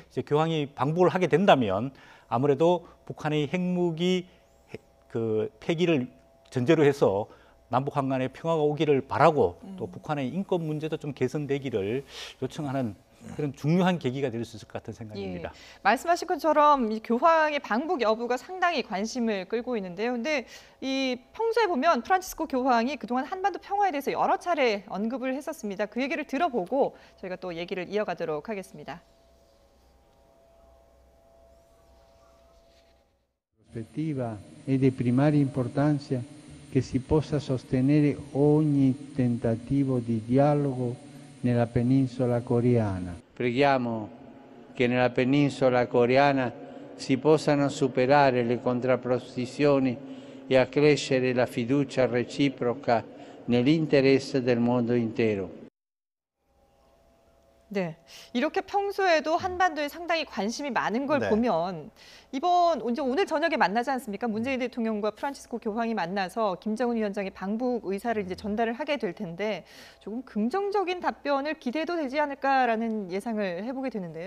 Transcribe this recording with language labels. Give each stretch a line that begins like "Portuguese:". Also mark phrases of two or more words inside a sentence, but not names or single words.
Korean: 이제 교황이 방북을 하게 된다면 아무래도 북한의 핵무기 그 폐기를 전제로 해서 남북 한간의 평화가 오기를 바라고 또 북한의 인권 문제도 좀 개선되기를 요청하는 그런 중요한 계기가 될 수 있을 것 같은 생각입니다. 예. 말씀하신 것처럼 이 교황의 방북 여부가 상당히 관심을 끌고 있는데요. 근데 이 평소에 보면 프란치스코 교황이 그동안 한반도 평화에 대해서 여러 차례 언급을 했었습니다. 그 얘기를 들어보고 저희가 또 얘기를 이어가도록 하겠습니다.
Italian: Perspectiva è di primaria importanza che si possa sostenere ogni tentativo di dialogo nella penisola coreana. Preghiamo che nella penisola coreana si possano superare le contrapposizioni e accrescere la fiducia reciproca nell'interesse del mondo intero.
Korean: 네, 이렇게 평소에도 한반도에 상당히 관심이 많은 걸 네. 보면 오늘 저녁에 만나지 않습니까? 문재인 대통령과 프란치스코 교황이 만나서 김정은 위원장의 방북 의사를 이제 전달을 하게 될 텐데 조금 긍정적인 답변을 기대해도 되지 않을까라는 예상을 해보게 되는데요.